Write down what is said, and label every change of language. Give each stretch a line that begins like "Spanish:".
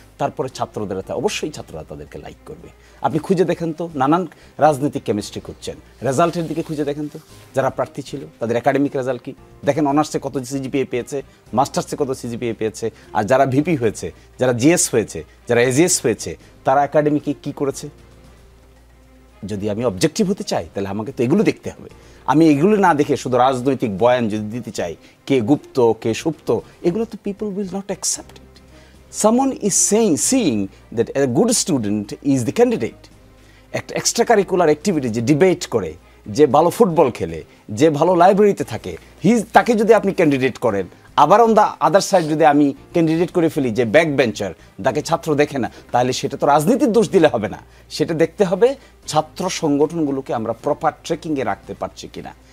Bangla: তারপরে ছাত্রদের অবশ্যই ছাত্ররা তাদেরকে লাইক করবে। আপনি খুঁজে দেখেন তো, নানান রাজনৈতিক কেমিস্ট্রি খুঁজছেন, রেজাল্টের দিকে খুঁজে দেখেন তো, যারা প্রার্থী ছিল তাদের একাডেমিক রেজাল্ট কি দেখেন, অনার্সে কত সিজিপিএ পেয়েছে, মাস্টার্সে কত সিজিপিএ পেয়েছে, আর যারা ভিপি হয়েছে, যারা জিএস হয়েছে, যারা এজিএস হয়েছে, তারা একাডেমিকে কি করেছে। যদি আমি অবজেক্টিভ হতে চাই তাহলে আমাকে তো এগুলো দেখতে হবে। আমি এগুলো না দেখে শুধু রাজনৈতিক বয়ান যদি দিতে চাই, কে গুপ্ত কে সুপ্ত, এগুলো তো
English: People will not accept it. Someone is seeing that a good student is the candidate.
Bangla: একটা এক্সট্রা কারিকুলার অ্যাক্টিভিটি যে ডিবেট করে, যে ভালো ফুটবল খেলে, যে ভালো লাইব্রেরিতে থাকে, তাকে যদি আপনি ক্যান্ডিডেট করেন, আবার
English: on the other side
Bangla: যদি আমি ক্যান্ডিডেট করে ফেলি যে ব্যাক বেঞ্চার, তাকে ছাত্র দেখে না, তাহলে সেটা তো রাজনীতির দোষ দিলে হবে না। সেটা দেখতে হবে ছাত্র সংগঠনগুলোকে আমরা প্রপার ট্রেকিংয়ে রাখতে পারছি কিনা।